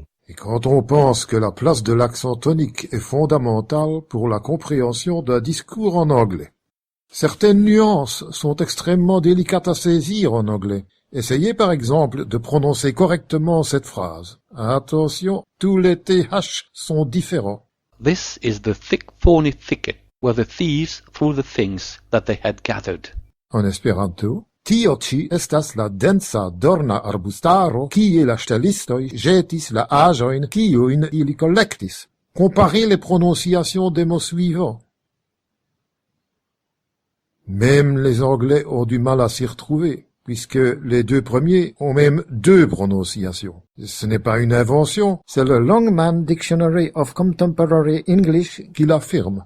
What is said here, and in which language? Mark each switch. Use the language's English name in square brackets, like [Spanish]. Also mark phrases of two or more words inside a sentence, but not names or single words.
[French] Et quand on pense que la place de l'accent tonique est fondamentale pour la compréhension d'un discours en anglais. Certaines nuances sont extrêmement délicates à saisir en anglais. Essayez par exemple de prononcer correctement cette phrase. Attention, tous les TH sont différents. [English] This is the thick thorny thicket where the thieves threw the things that they had gathered. [French] En espéranto, [Esperanto] tio ci estas la densa dorna arbustaro, kie la ŝtelistoj ĵetis la aĵojn, kiujn ili kolektis. [French] Comparez les prononciations des mots suivants. Même les Anglais ont du mal à s'y retrouver, puisque les 2 premiers ont même 2 prononciations. Ce n'est pas une invention, c'est le Longman Dictionary of Contemporary English qui l'affirme.